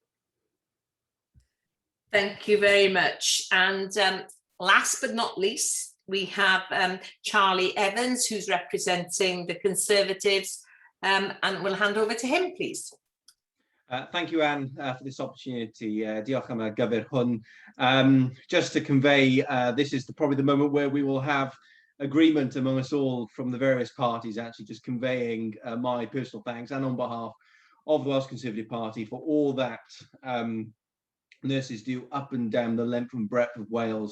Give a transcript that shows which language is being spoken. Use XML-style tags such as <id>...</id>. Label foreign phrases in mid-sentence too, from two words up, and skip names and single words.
<en>Thank you very much. And last but not least, we have Charlie Evans, who's representing the Conservatives, and we'll hand over to him, please. Thank you, Anne, for this opportunity.</en> <cy>Diolch am y gyfer hwn.</cy> <en>Just to convey, this is probably the moment where we will have agreement among us all from the various parties, actually just conveying my personal thanks, and on behalf of the Welsh Conservative Party, for all that nurses do up and down the length and breadth of Wales.</en>